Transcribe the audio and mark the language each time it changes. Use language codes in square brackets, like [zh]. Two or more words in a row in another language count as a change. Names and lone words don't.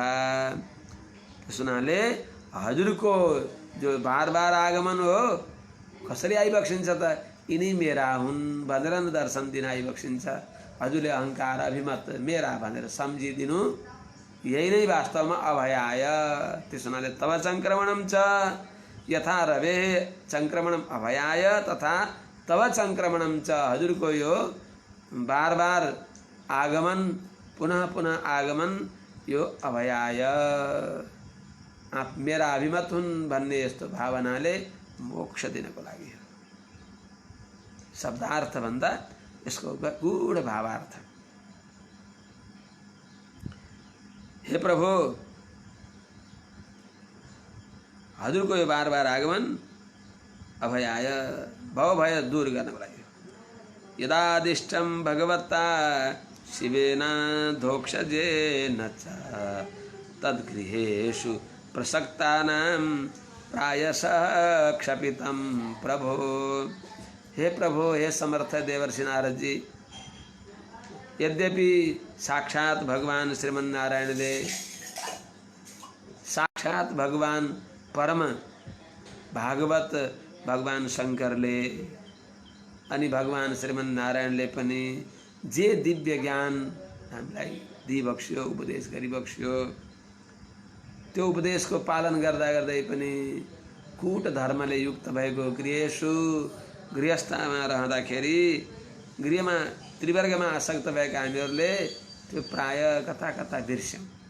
[ne] त्यस हुनाले हजुरको जो बार बार आगमन हो कसरी आइबक्सिन्छ त, यिनी मेरा हुन् भनेर न दर्शन दिन आइबक्सिन्छ। हजुरले अहङ्कार अभिमत मेरा भनेर सम्झिदिनु, यही नै वास्तवमा अभयाय। त्यस हुनाले [sa] तव सङ्क्रमणम च यथा रवे सङ्क्रमणम अभयाय तथा तव सङ्क्रमणम च, [ne] हजुरको यो बार बार आगमन पुनः पुनः आगमन यो अभयाय, आप मेरा अभिमत हुन् भन्ने यस्तो भावनाले मोक्ष दिनको लागि हो। शब्दार्थ भन्दा यसको गूढ भावार्थ। हे प्रभु, हजुरको यो बार बार आगमन अभयाय, भव भय दूर गर्नको लागि। [sa] यदादिष्टं भगवता शिवेन धोक्षजेन च तद्गृहेषु प्रसक्तानां प्रायशः क्षपितं प्रभो। [ne] हे प्रभु, हे समर्थ देवर्षि नारद जी, यद्यपि साक्षात भगवान श्रीमन्नारायणले, साक्षात भगवान परम भागवत भगवान शङ्करले अनि भगवान श्रीमन्नारायणले पनि जे दिव्य ज्ञान हामीलाई दिइबक्स्यो, उपदेश गरिबक्स्यो, त्यो उपदेशको पालन गर्दा गर्दै पनि कूट धर्मले युक्त भएको गृहेषु, गृहस्थमा रहँदाखेरि गृहमा त्रिवर्गमा आसक्त भएका हामीहरूले त्यो प्राय कता कता बिर्स्यौँ।